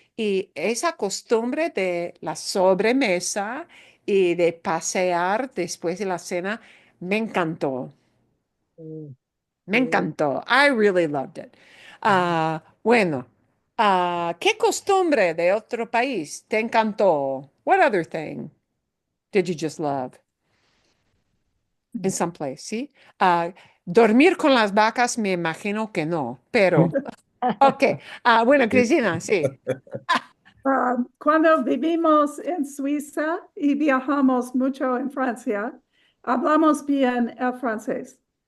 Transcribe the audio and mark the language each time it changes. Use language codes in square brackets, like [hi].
[es] Y esa costumbre de la sobremesa y de pasear después de la cena me encantó. Mm. Me encantó. [en] I really loved it. [es] Bueno, ¿qué costumbre de otro país te encantó? [en] What other thing did you just love in some place? [es] ¿Sí? Dormir con las vacas, me imagino que no, pero, ok. Bueno, Cristina, sí. Cuando vivimos en Suiza y viajamos mucho en Francia, hablamos bien el francés.